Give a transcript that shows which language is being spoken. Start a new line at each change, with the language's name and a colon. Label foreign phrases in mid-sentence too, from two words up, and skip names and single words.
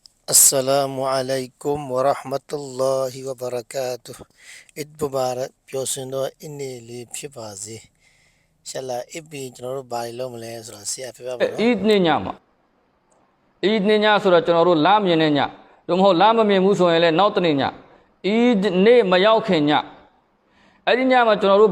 Arabic: السلام عليكم ورحمة الله وبركاته. عيد مبارك
Burmese: ပျော်ရွှင်သောအနေ့လေးဖြစ်ပါစေ။ရှလာအစ်ဘီကျွန်တော်တို့ဘာလုပ်မလဲဆိုတော့ဆရာပြပြပါနော်။ Eid နေ့ညမှာ Eid နေ့ညဆိုတော့ကျွန်တော်တို့လမ်းမြင်တဲ့ညတို့မဟုတ်လမ်းမမြင်ဘူးဆိုရင်လည်းနောက်တနေ့ည Eid နေ့မရောက်ခင်ညအဲ့ဒီညမှာကျွန်တော်တို့